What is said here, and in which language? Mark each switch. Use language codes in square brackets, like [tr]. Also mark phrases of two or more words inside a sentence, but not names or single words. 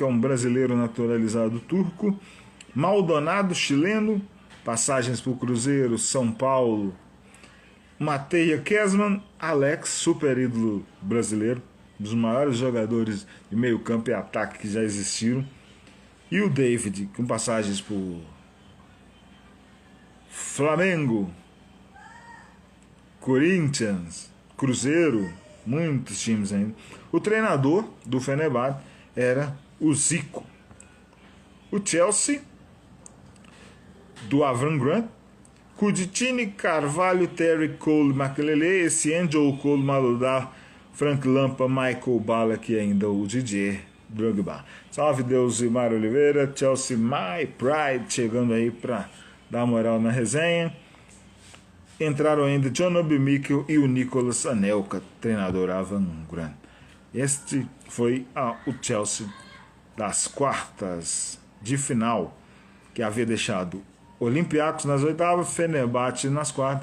[pt] é um brasileiro naturalizado turco, Maldonado, chileno, passagens por Cruzeiro, São Paulo, Mateia Kesman, Alex, super ídolo brasileiro, um dos maiores jogadores de meio campo e ataque que já existiram, e o David, com passagens por Flamengo, Corinthians, Cruzeiro, muitos times ainda. O treinador do Fenerbahçe era o Zico. O Chelsea, do Avram Grant, Cudicini, Carvalho, Terry Cole, Makelele, Essien, Joe Cole, Maludar, Frank Lampa, Michael Ballack e ainda o Didier Drogba. Salve Deus e Mário Oliveira, Chelsea My Pride, chegando aí para dar moral na resenha. Entraram ainda John Obi Mikel e o Nicolas Anelka, treinador Avram Grant. Este foi o Chelsea das quartas de final, que havia deixado Olympiacos nas oitavas, Fenerbahçe nas quartas.